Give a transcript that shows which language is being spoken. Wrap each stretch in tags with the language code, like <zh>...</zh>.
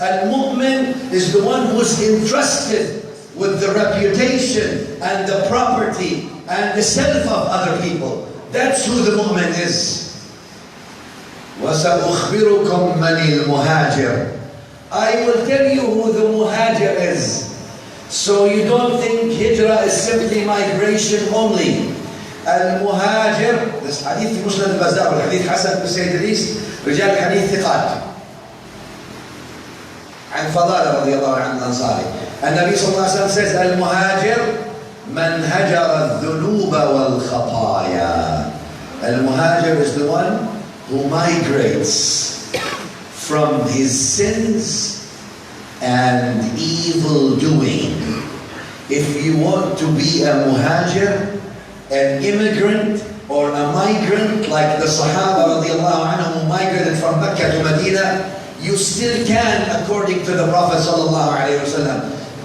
<en>Al-mu'min is the one who's entrusted with the reputation and the property and the self of other people. That's who the mu'min is.</en> <ar>وَسَأُخْبِرُكُمْ مَنِ الْمُهَاجِرِ.</ar> <en>I will tell you who the muhajir is. So you don't think hijrah is simply migration only.</en> <ar>Al-muhajir,</ar> <en>this hadith</en> <ar>في مسند البزار والحديث حسن بن سيد إدريس رجال الحديث ثقات عن فضالة رضي الله عنه الأنصاري. النبي صلى الله عليه وسلم</ar> <en>says</en> <ar>المهاجر من هجر الذنوب والخطايا.</ar> <en>Al-muhajir is the one who migrates from his sins and evil doing. If you want to be a muhajir, an immigrant or a migrant like the Sahaba radiallahu anhum who migrated from Mecca to Medina, you still can, according to the Prophet sallallahu alayhi wa sallam.</en>